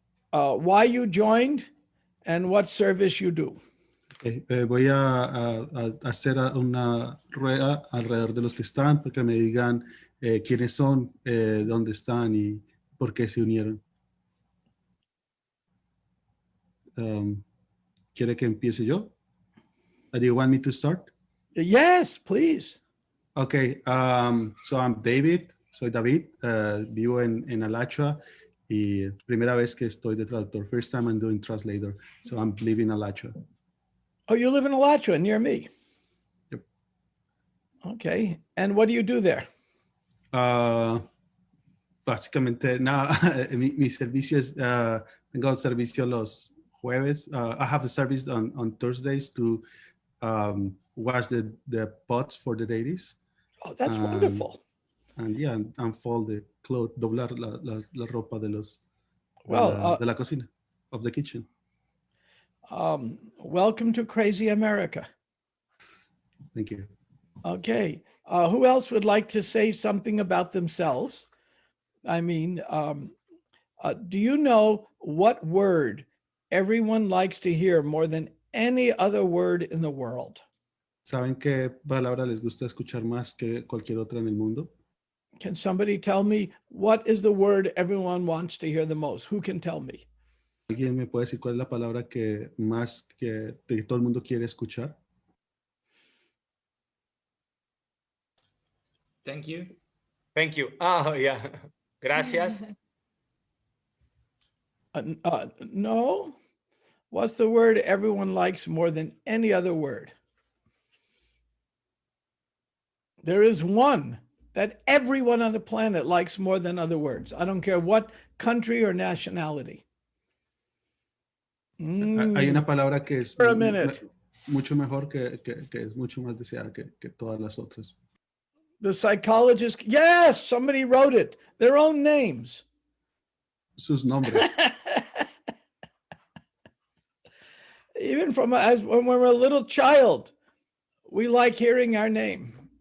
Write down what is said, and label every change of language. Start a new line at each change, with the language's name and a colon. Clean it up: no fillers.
English: why you joined and what service you do. Okay.
Spanish: Voy a hacer una rueda alrededor de los que están para que me digan quiénes son, dónde están y por qué se unieron. ¿Quiere que empiece yo?
English: Do you want me to start? Yes, please. Okay, so I'm David,
Spanish: soy David, vivo en Alachua y primera vez que estoy de traductor.
English: First time I'm doing translator, so I'm living in Alachua. Oh, you live in Alachua, near me. Yep. Okay, and what do you do there?
Spanish: Básicamente, nada, mi servicio es, tengo un servicio los jueves.
English: I have a service on Thursdays to wash the pots for the ladies. Oh, that's wonderful. And yeah, and fold the clothes,
Spanish: doblar la ropa de los de la cocina,
English: of the kitchen. Welcome to Crazy America. Thank you. Okay, who else would like to say something about themselves? I mean, do you know what word everyone likes to hear more than any other word in the world?
Spanish: ¿Saben qué palabra les gusta escuchar más que cualquier otra en el mundo?
English: Can somebody tell me what is the word everyone wants to hear the most? Who can tell me?
Spanish: ¿Alguien me puede decir cuál es la palabra que más que todo el mundo quiere escuchar?
English: Thank you. Thank you. Oh, yeah. Gracias. No. What's the word everyone likes more than any other word? There is one that everyone on the planet likes more than other words. I don't care what country or nationality.
Spanish: Hay una palabra que es
English: For a minute.
Spanish: mucho mejor, que es mucho más deseada que todas las otras.
English: The psychologist, yes, somebody wrote it, their own names.
Spanish: Sus nombres.
English: Even when we're a little child, we like hearing our name.